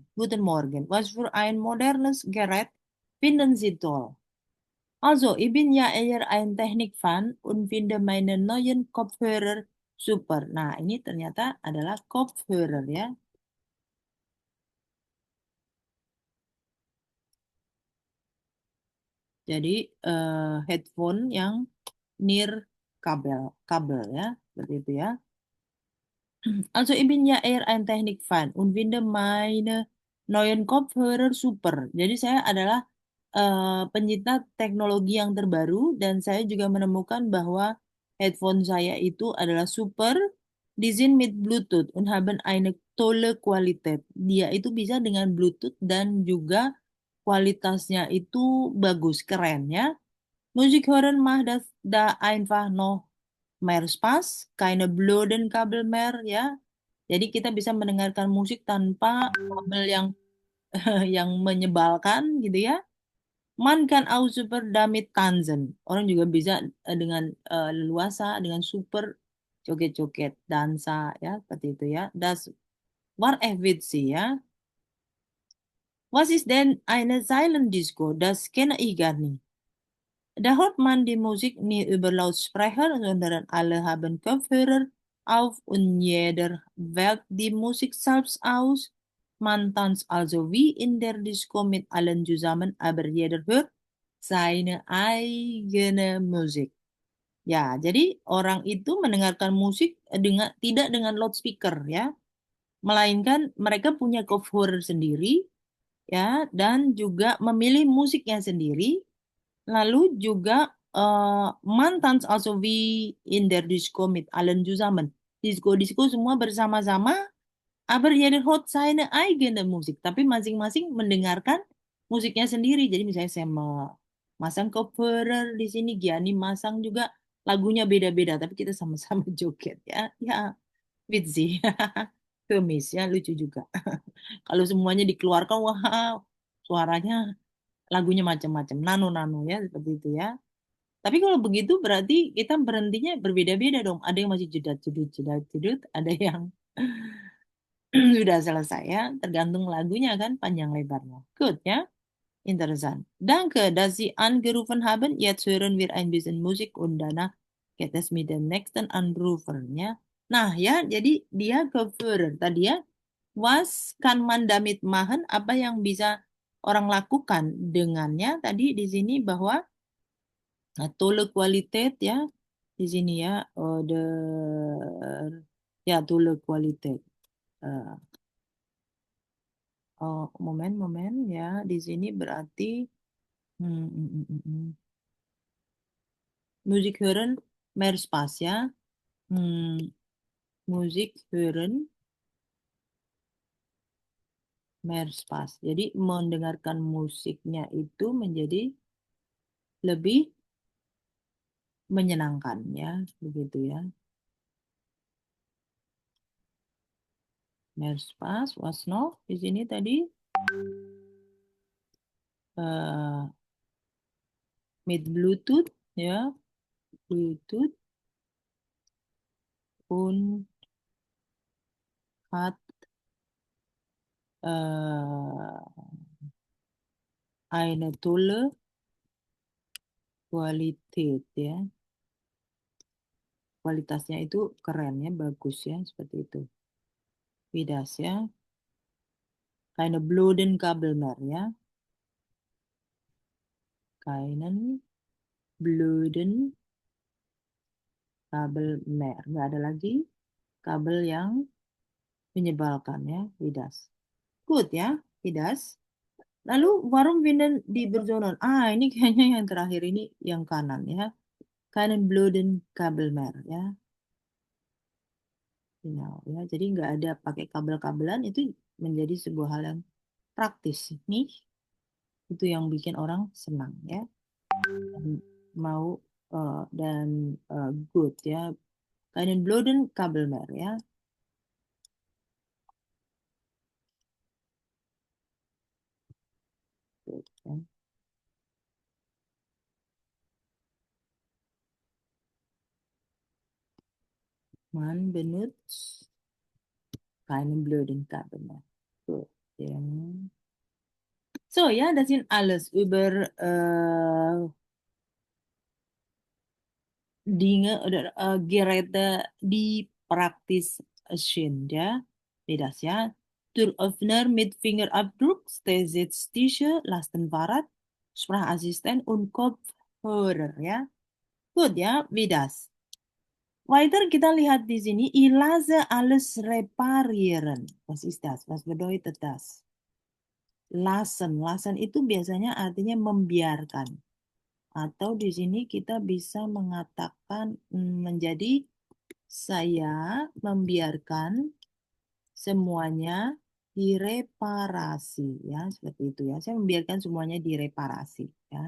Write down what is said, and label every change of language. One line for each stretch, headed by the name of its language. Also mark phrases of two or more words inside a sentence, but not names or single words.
German: Guten Morgen. Was für ein modernes Gerät finden Sie toll? Also, ich bin ja eher ein Technikfan und finde meine neuen Kopfhörer super.
Indonesian: Nah, ini ternyata adalah Kopfhörer ya. Jadi headphone yang near kabel ya, seperti itu ya.
German: Also ich bin ja eher ein Technikfan und finde meine neuen Kopfhörer super.
Indonesian: Jadi saya adalah pencinta teknologi yang terbaru dan saya juga menemukan bahwa headphone saya itu adalah super.
German: Die sind mit Bluetooth und haben eine tolle Qualität.
Indonesian: Dia itu bisa dengan Bluetooth dan juga kualitasnya itu bagus, keren ya.
German: Musik hören macht das da einfach noch mehr Spaß, keine blöden Kabel mehr ya.
Indonesian: Jadi kita bisa mendengarkan musik tanpa kabel yang yang menyebalkan gitu ya.
German: Man kann auch super damit tanzen.
Indonesian: Orang juga bisa dengan leluasa, dengan super joget-joget, dansa ya, seperti itu ya.
German: Das war echt witzig ya. Was ist denn eine Silent Disco? Das kenne ich gar nicht. Da hört man die Musik nicht über Lautsprecher, sondern alle haben Kopfhörer auf und jeder wählt die Musik selbst aus. Man tanzt also wie in der Disco mit allen zusammen, aber jeder hört seine eigene Musik.
Indonesian: Ya, jadi orang itu mendengarkan musik tidak dengan loudspeaker ya, melainkan mereka punya kopfhörer sendiri ya dan juga memilih musiknya sendiri. Lalu juga mantan
German: also wie in der Disco mit allen zusammen.
Indonesian: Disco-disco semua bersama-sama,
German: aber jeder hat seine eigene Musik.
Indonesian: Tapi masing-masing mendengarkan musiknya sendiri. Jadi misalnya saya masang Kopfhörer di sini, Gianni masang juga lagunya beda-beda. Tapi kita sama-sama joget ya. Ya, witzig. Kemis ya, lucu juga. Kalau semuanya dikeluarkan, wow, suaranya lagunya macam-macam, nano-nano ya, seperti itu ya. Tapi kalau begitu berarti kita berhentinya berbeda-beda dong. Ada yang masih jedat-jedut, ada yang sudah selesai ya. Tergantung lagunya kan panjang lebarnya. Good ya.
German: Interessant. Danke, dass Sie angerufen haben. Jetzt hören wir ein bisschen Musik und danach geht es mit dem nächsten Anrufer ya.
Indonesian: Nah ya, jadi dia Kopfhörer tadi ya.
German: Was kann man damit machen?
Indonesian: Apa yang bisa orang lakukan dengannya? Tadi di sini bahwa
German: tolle Qualität
Indonesian: ya. Di sini ya, order ya
German: tolle Qualität.
Indonesian: Eh, oh, momen ya. Di sini berarti
German: Musik hören mehr Spaß
Indonesian: ya.
German: Hmm, Musik hören mehr Spaß.
Indonesian: Jadi mendengarkan musiknya itu menjadi lebih menyenangkan ya, begitu ya.
German: Mehr Spaß, was noch
Indonesian: di sini tadi?
German: Eh, mit Bluetooth ya, Bluetooth und hat eine tolle Qualität ya.
Indonesian: Kualitasnya itu keren ya, bagus ya, seperti itu. Vidas ya.
German: Keine blöden Kabel mehr ya. Keinen blöden kabel mehr.
Indonesian: Nggak ada lagi kabel yang menyebalkan ya, Vidas. Good ya, Vidas.
German: Lalu warum finden die Personen?
Indonesian: Ini kayaknya yang terakhir ini yang kanan ya.
German: Keinen blöden Kabel mehr ya. Genau,
Indonesian: ya. Jadi nggak ada pakai kabel-kabelan itu menjadi sebuah hal yang praktis nih. Itu yang bikin orang senang ya. Dan mau dan good ya.
German: Keinen blöden Kabel mehr ya.
Indonesian: Good, ya.
German: Man benutzt keinen blöden Kabel mehr. Gut, ja. So, ja, das sind alles über Dinge oder Geräte, die praktisch sind, ja. Wie das, ja. Türöffner mit Fingerabdruck, Sitztische, Lastenfahrrad, Sprachassistent und Kopfhörer, ja. Gut, ja, wie das.
Indonesian: Weiter kita lihat di sini,
German: ich lasse alles reparieren. Was ist das? Was bedeutet das?
Indonesian: Lassen itu biasanya artinya membiarkan. Atau di sini kita bisa mengatakan menjadi saya membiarkan semuanya direparasi ya, seperti itu ya. Saya membiarkan semuanya direparasi ya.